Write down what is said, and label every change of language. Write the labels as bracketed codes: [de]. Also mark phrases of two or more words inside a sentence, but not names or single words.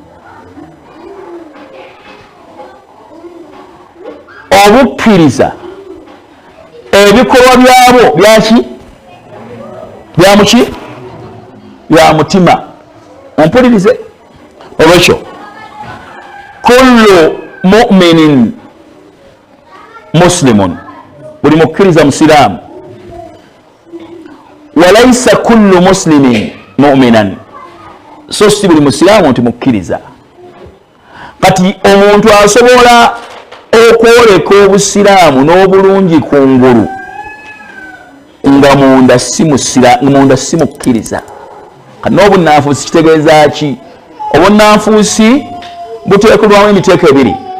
[lg] obukkiriza ebikolwa byabwo byaki byamuki bya mutima ompulirize olwekyo [ar] kullu mu'minin muslimun [lg] buli mukkiriza musiraamu [ar] walaisa kullu muslimin mu'minan [lg] so si buli musiraamu nti mukkiriza kati omuntu asobola okwoleka obusiraamu n'obulungi kungulu nga munda si mukkiriza kati n'obunanfuusi kitegeeza ki obunanfuusi buteekelwamu emiteeko ebiri